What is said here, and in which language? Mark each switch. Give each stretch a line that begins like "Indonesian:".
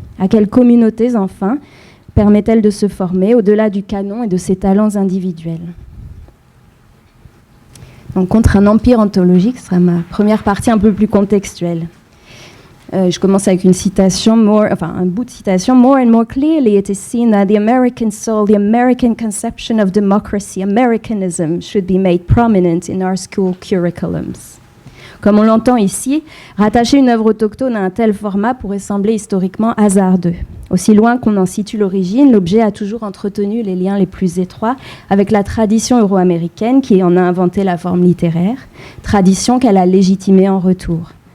French: À quelles communautés, enfin, permet-elle de se former au-delà du canon et de ses talents individuels? Donc, contre un empire anthologique, ce sera ma première partie un peu plus contextuelle. Je commence avec une citation, un bout de citation.
English: More and more clearly it is seen that the American soul, the American conception of democracy, Americanism, should be made prominent in our school curriculums.
French: Comme on l'entend ici, rattacher une œuvre autochtone à un tel format pourrait sembler historiquement hasardeux. Aussi loin qu'on en situe l'origine, l'objet a toujours entretenu les liens les plus étroits avec la tradition euro-américaine qui en a inventé la forme littéraire, tradition qu'elle a légitimée en retour.